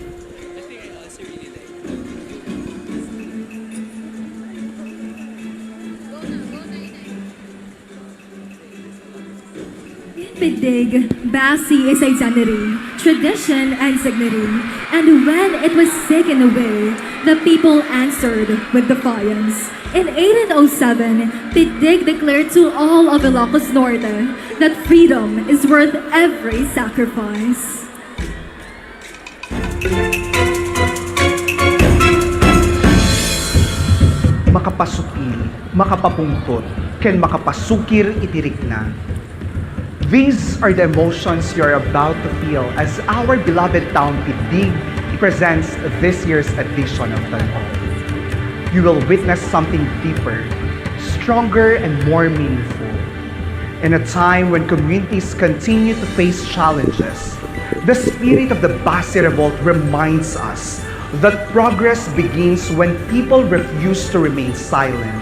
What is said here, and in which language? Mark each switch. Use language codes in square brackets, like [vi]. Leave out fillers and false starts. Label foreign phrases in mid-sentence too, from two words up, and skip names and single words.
[en] Piddig, Basi is identity, tradition and dignity. And when it was taken away, the people answered with defiance. In 1807, Piddig declared to all of Ilocos Norte that freedom is worth every sacrifice. [ilo] Makapasukin, makapapungtot, ken makapasukir itirik na. [en] These are the emotions you're about to feel as our beloved town Piddig presents this year's edition of KINATAN-OK. You will witness something deeper, stronger, and more meaningful. In a time when communities continue to face challenges, the spirit of the Basi Revolt reminds us that progress begins when people refuse to remain silent.